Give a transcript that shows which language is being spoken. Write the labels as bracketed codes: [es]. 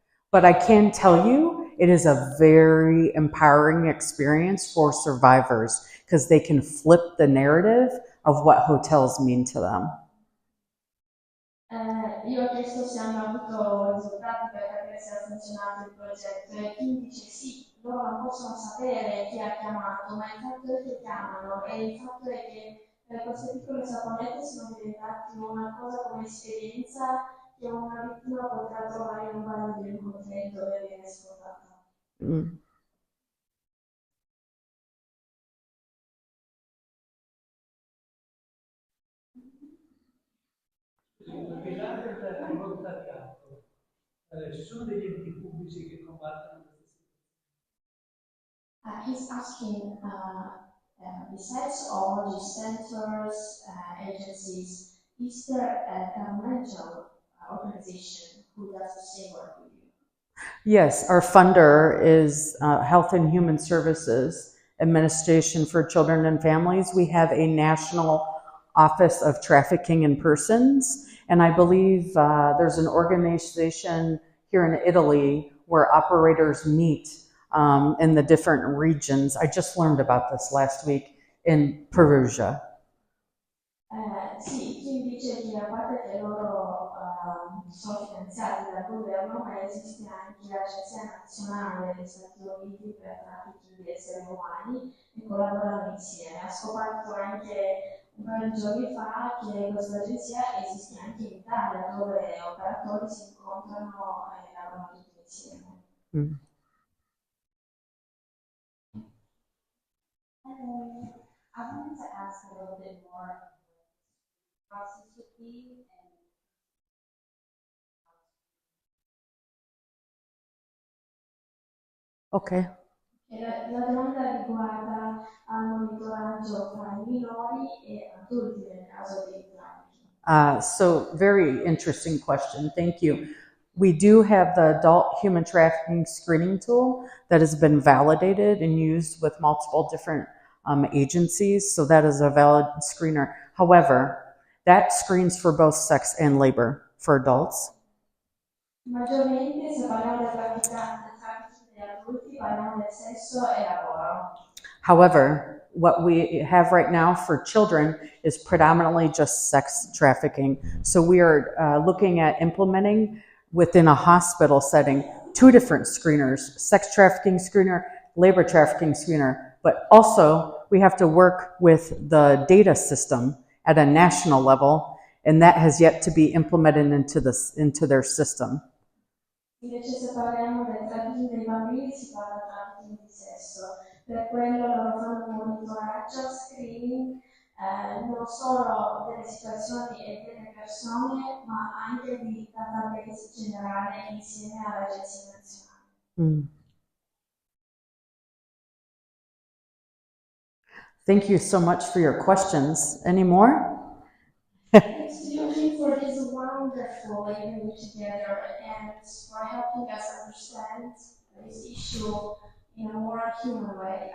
[en] But I can tell you, it is a very empowering experience for survivors because they can flip the narrative of what hotels mean to them. [it] Io ho chiesto se hanno avuto risultati per capire se ha funzionato il progetto e chi dice sì, loro non possono sapere chi ha chiamato, ma il fatto è che chiamano e il fatto è che queste piccole saponette sono diventate una cosa come esperienza che una vittima potrà trovare in un bar di un hotel dove viene sfruttata. Mm. Del volontariato, ci sono degli enti pubblici che combattono queste situazioni? [en] He's asking, besides all these centers, agencies, is there a governmental organization who does the same work with you? Yes, our funder is Health and Human Services Administration for Children and Families. We have a national Office of Trafficking in Persons, and I believe there's an organization here in Italy where operators meet in the different regions. I just learned about this last week in Perugia. [it] Sì, Kim dice che a parte che loro sono finanziati dal governo, ma esiste anche l'Agenzia Nazionale degli Stati Uniti per traffico di esseri umani e collaborano insieme. Ha scoperto anche un paio di giorni fa che questa agenzia esiste anche in Italia, dove operatori si incontrano e lavorano tutti insieme. Mm. [en] I wanted to ask a little bit more process would be and Okay. [it] La domanda riguarda al monitoraggio tra i minori e adulti nel caso dei traffici. [en] So very interesting question. Thank you. We do have the adult human trafficking screening tool that has been validated and used with multiple different agencies. So that is a valid screener. However, that screens for both sex and labor for adults. [it] Maggiormente se parliamo del traffico degli adulti, parliamo del sesso e lavoro. [en] However, what we have right now for children is predominantly just sex trafficking. So we are looking at implementing within a hospital setting 2 different screeners, sex trafficking screener, labor trafficking screener, but also we have to work with the data system at a national level, and that has yet to be implemented into their system. [it] Invece se parliamo del trafficking dei bambini si parla di trafficking di sesso, per quello loro fanno un monitoraggio, screening, non solo delle situazioni e delle persone, ma anche di database generale insieme all'Agenzia Nazionale. Mm. [en] Thank you so much for your questions. Any more? Thanks to you, Kim, for this wonderful evening together and for helping us understand this issue in a more human way.